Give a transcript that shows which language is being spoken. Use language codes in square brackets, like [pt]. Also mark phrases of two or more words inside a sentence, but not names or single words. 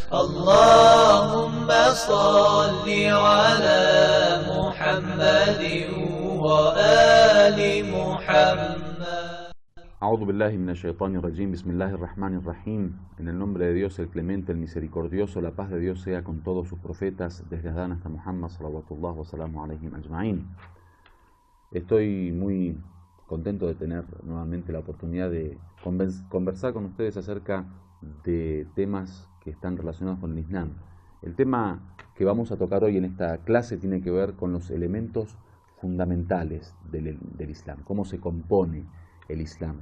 [ar] اللهم صل على محمد وآل محمد. أعوذ بالله من الشيطان الرجيم. بسم الله الرحمن الرحيم. [es] En el nombre de Dios, el clemente, el misericordioso, la paz de Dios sea con todos sus profetas, desde Adán hasta Muhammad, [ar] صلوات الله وسلام عليهم أجمعين. [es] Estoy muy contento de tener nuevamente la oportunidad de conversar con ustedes acerca de temas que están relacionados con el Islam. El tema que vamos a tocar hoy en esta clase tiene que ver con los elementos fundamentales del Islam, cómo se compone el Islam.